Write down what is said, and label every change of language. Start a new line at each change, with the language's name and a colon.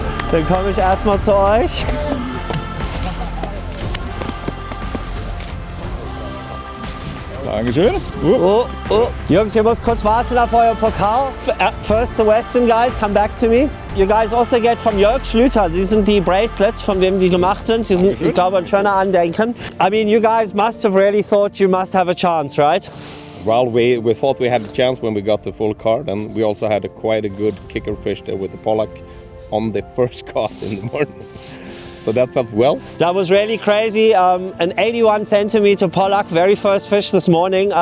German: Dann komme ich erstmal zu euch. Dankeschön. Jungs, ihr müsst kurz warten auf euer Pokal.
English: First the Western guys, come back to me. You guys also get from Jörg Schlüter.
German: Die sind die Bracelets, von wem die gemacht sind. Die sind, ich glaube, ein schöner Andenken.
English: I mean, you guys must have really thought you must have a chance, right? Well, we thought we had a chance when we got the full card, and we also had quite a good kicker fish there with the Pollack on the first cast in the morning. So that felt well. That was really crazy. An 81 centimeter Pollack, very first fish this morning.